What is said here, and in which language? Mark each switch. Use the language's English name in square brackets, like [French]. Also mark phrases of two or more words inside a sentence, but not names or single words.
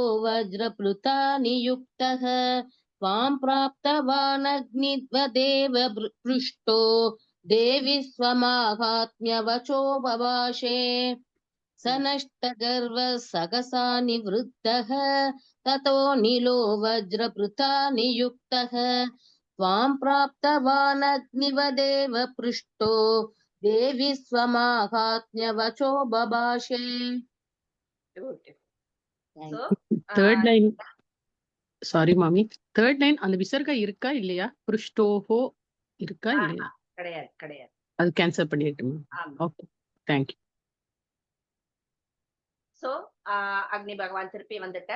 [Sanskrit] वज्रप्लुता नियुक्तः त्वां प्राप्तवान् अग्निवदेव पृष्टो देवि स्वमाहात्म्यवचो बभाषे स नष्टगर्वः सहसा निवृत्तः ततो नीलो वज्रप्लुता नियुक्तः त्वां प्राप्तवान् अग्निवदेव पृष्टो देवी स्वमाहात्म्यवचो बभाषे. [English] So, third line [Tamil] சாரி மாமி, [English] third line [Tamil] அந்த விசர்கா இருக்கா இல்லையா? புருஷ்டோஹோ இருக்கா இல்லையா? கிடையாது கிடையாது, அது கேன்சல் பண்ணிட்டு. [English] okay, thank you. [Tamil] சோ அக்னி பகவான் திருப்பி வந்துட்டார்.